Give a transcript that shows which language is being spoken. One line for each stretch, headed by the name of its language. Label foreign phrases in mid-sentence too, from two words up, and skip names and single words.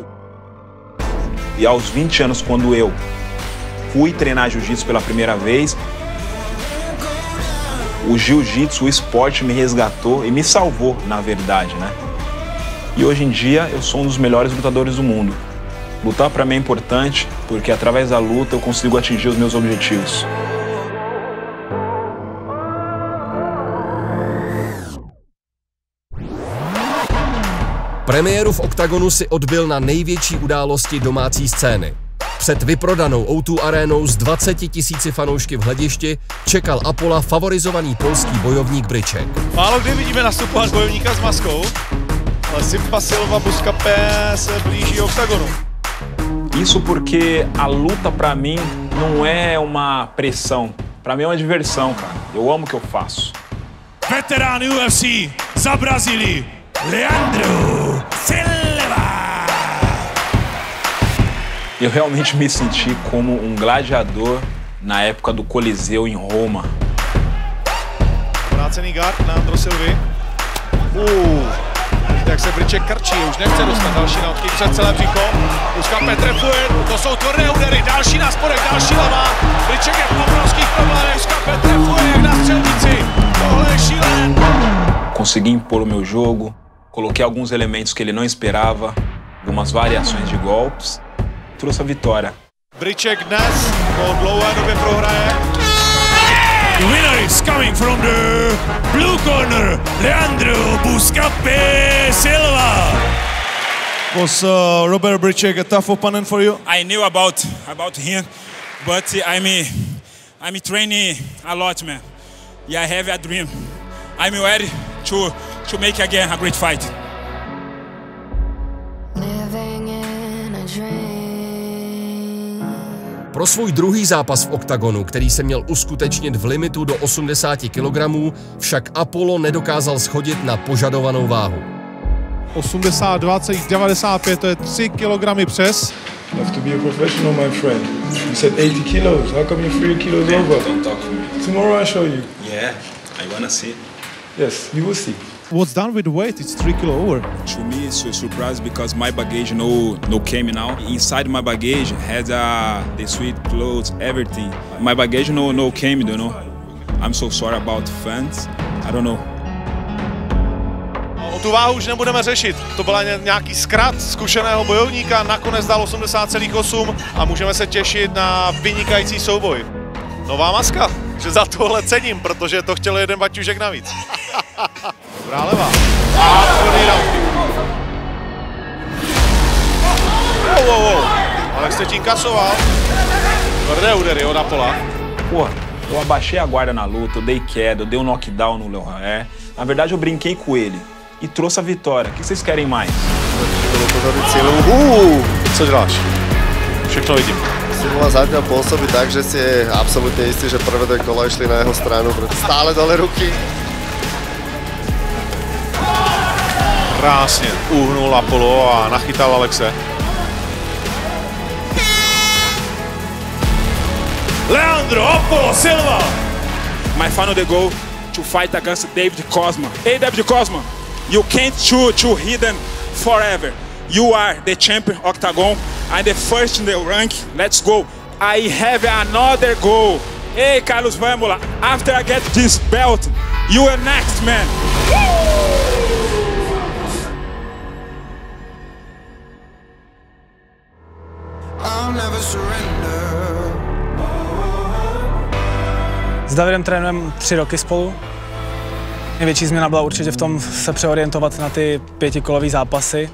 Portuguese: E aos 20 anos, quando eu fui treinar jiu-jitsu pela primeira vez, o jiu-jitsu, o esporte me resgatou e me salvou, na verdade, né? E hoje em dia eu sou um dos melhores lutadores do mundo. Lutar para mim é importante porque através da luta eu consigo atingir os meus objetivos.
Czech: Premiéru v oktagonu si odbyl na největší události domácí scény. Před vyprodanou O2 arénou s 20 000 fanoušky v hledišti čekal Apola favorizovaný polský bojovník Bryček. Málo kdy vidíme nastupovat bojovníka s maskou, ale Simpa Silva Buscapé se blíží oktagonu.
Portuguese: Isso porque a luta para mim não é uma pressão, para mim é uma diversão, cara. Eu amo o que eu faço.
Czech: Veterán UFC za Brazílii, Leandro Silva.
Portuguese: Eu realmente me senti como um gladiador na época do Coliseu em Roma.
Czech: Vrácený guard Leandro Silvy. jak se Bryček krčí, už nechce dostat další na odkyt před celé břicho. Uskape trefuje, to jsou tvrdé údery, další na spodek, další levá. Bryček je v obrovských problémech, Uskape trefuje jak na střelnici. Tohle je šílené.
Portuguese: Consegui impor o meu jogo, coloquei alguns elementos que ele não esperava, algumas variações de golpes, trouxe a vitória.
Czech: Bryček dnes po dlouhé době prohraje.
English: The winner is coming from the blue corner, Leandro Buscape Silva. Was Robert Bryček a tough opponent for you? I knew about him, but I'm training a lot, man. Yeah, I have a dream. I'm ready to make again a great fight. Pro svůj druhý zápas v oktagonu, který se měl uskutečnit v limitu do 80 kg, však Apollo nedokázal shodit na požadovanou váhu. 82,95, to je 3 kg přes. You have to be a professional, my friend. You said 80 kilos. How come you're 3 kilos over? Don't talk to me. Tomorrow I show you. Yeah, I wanna see. Yes, you will see. What's done with the weight? It's 3 kg over. To me, it's a surprise because my baggage no came now. Inside my baggage had the sweet clothes, everything. My baggage no came, you know. I'm so sorry about fans. I don't know.
Czech: O tu váhu už nebudeme řešit. To byl nějaký zkrat zkušeného bojovníka, nakonec dal 80,8 a můžeme se těšit na vynikající souboj. Nová maska, že za tohle cením, protože to chtěl jeden baťužek navíc. Dobrá levá. A tvrdý roundky. Wow. Alex teď inkasoval. Tvrdé údery od Apola.
Portuguese: Pô, eu abaixei a guarda na luta, eu dei queda, eu dei um knockdown no Leroy. Na verdade, eu brinquei com ele e trouxe a vitória. O que vocês querem mais?
Czech: Co děláš? Všechno vidím.
Slovak: Simula zatiaľ pôsobí tak, že si je absolútne istý, že prvé dve kola išli na jeho stranu, preto stále dole ruky.
Czech: Krásně uhnul Apollo a nachytal Alexe. Leandro Apollo Silva!
English: My final the goal to fight against David Cosma. Hey, David Cosma, you can't choose hidden forever. You are the champion Octagon. I'm the first in the rank. Let's go. I have another goal. Hey, Carlos Vambola, after I get this belt, you are next, man.
Czech: S Davidem trénujeme 3 roky spolu. Největší změna byla určitě v tom se přeorientovat na ty 5kolový zápasy.